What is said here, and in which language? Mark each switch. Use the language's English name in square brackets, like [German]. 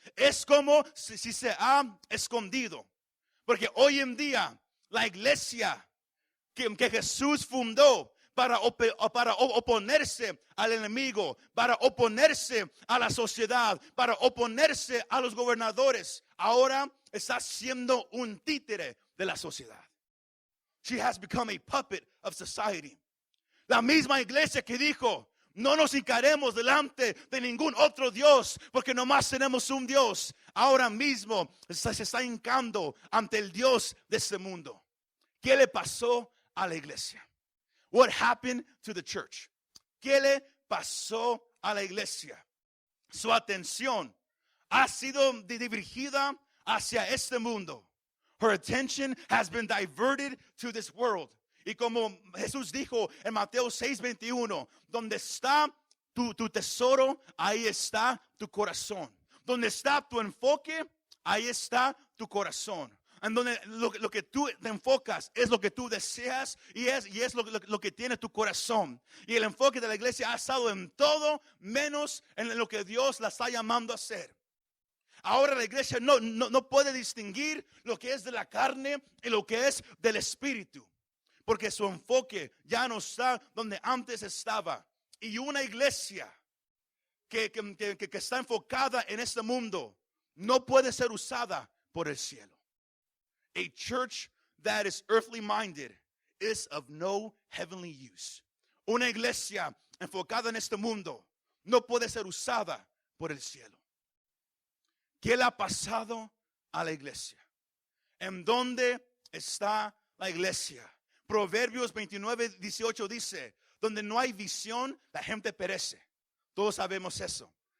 [Spanish] Es como si se ha escondido. Porque hoy en día la iglesia que Jesús fundó para oponerse al enemigo, para oponerse a la sociedad, para oponerse a los gobernadores, ahora está siendo un títere de la sociedad. [English] She has become a puppet of society. [Spanish] La misma iglesia que dijo: no nos hincaremos delante de ningún otro Dios, porque nomás tenemos un Dios, ahora mismo se está hincando ante el Dios de este mundo. ¿Qué le pasó a la iglesia? [English] What happened to the church? [Spanish] ¿Qué le pasó a la iglesia? Su atención ha sido dirigida hacia este mundo. [English] Her attention has been diverted to this world. [Spanish] Y como Jesús dijo en Mateo 6:21, donde está tu tesoro, ahí está tu corazón. Donde está tu enfoque, ahí está tu corazón. En donde lo que tú te enfocas es lo que tú deseas y es lo que tiene tu corazón. Y el enfoque de la iglesia ha estado en todo menos en lo que Dios la está llamando a hacer. Ahora la iglesia no puede distinguir lo que es de la carne y lo que es del espíritu, porque su enfoque ya no está donde antes estaba. Y una iglesia que está enfocada en este mundo no puede ser usada por el cielo. [English] A church that is earthly minded is of no heavenly use. [Spanish] Una iglesia enfocada en este mundo no puede ser usada por el cielo. ¿Qué le ha pasado a la iglesia? ¿En dónde está la iglesia? Proverbios 29:18 dice: donde no hay visión, la gente perece. Todos sabemos eso.